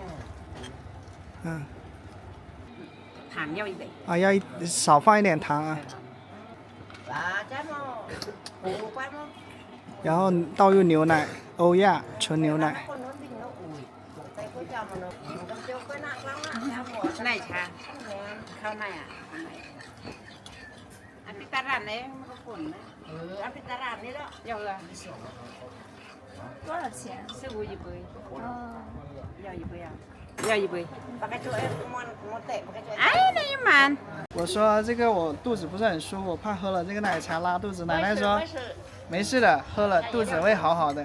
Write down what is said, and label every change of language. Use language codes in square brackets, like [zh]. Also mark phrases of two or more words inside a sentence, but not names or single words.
[zh] 糖要一杯。啊，要少放一点糖啊。然后倒入牛奶，欧亚纯牛奶。奶茶， ข้าว奶啊。 [th] อันนี้ตลาดไหนมันก็ฝุ่นนะอันนี้ตลาดนี้แล้ว [zh] 要了。多少钱 15一杯。哦要一杯啊。要一杯。哎，那也蛮。我说这个我肚子不是很舒服，我怕喝了这个奶茶拉肚子。奶奶说没事的，喝了肚子会好好的。